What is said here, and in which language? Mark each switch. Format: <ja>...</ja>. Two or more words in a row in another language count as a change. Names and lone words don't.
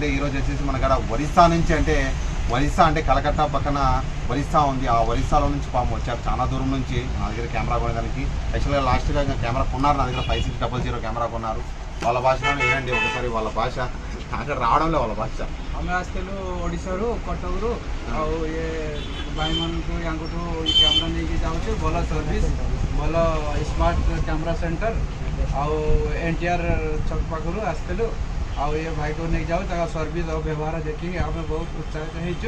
<te>ఈరోజు వచ్చేసి మన కాడ ఒరిస్సా నుంచి, ఒరిస్సా అంటే కలకత్తా పక్కన ఒరిస్సా ఉంది. ఆ ఒరిస్సాలో నుంచి పాపం వచ్చారు చాలా దూరం నుంచి నా దగ్గర కెమెరా కొనేదానికి. యాక్చువల్గా లాస్ట్గా ఇంకా కెమెరా కొన్నారు నా దగ్గర. 5600 కెమెరా కొన్నారు. వాళ్ళ భాషలో వినండి ఒకసారి. వాళ్ళ భాష అక్కడ రావడంలో వాళ్ళ భాష.</te> <or>ଆମେ ଆସିଥିଲୁ ଓଡ଼ିଶାରୁ, କଟକରୁ। ଆଉ ଇଏ ଭାଇମାନଙ୍କୁ ୟାଙ୍କଠୁ କ୍ୟାମେରା ନେଇକି ଯାଉଛୁ। ଭଲ ସର୍ଭିସ୍, ଭଲ ସ୍ମାର୍ଟ କ୍ୟାମେରା ସେଣ୍ଟର। ଆଉ NTR ଛକ ପାଖରୁ ଆସିଥିଲୁ। ଆଉ ଏ ଭାଇକୁ ନେଇକି ଯାଉ, ତାଙ୍କ ସର୍ଭିସ୍ ଆଉ ବ୍ୟବହାର ଦେଖିକି ଆମେ ବହୁତ ଉତ୍ସାହିତ ହେଇଛୁ।</or>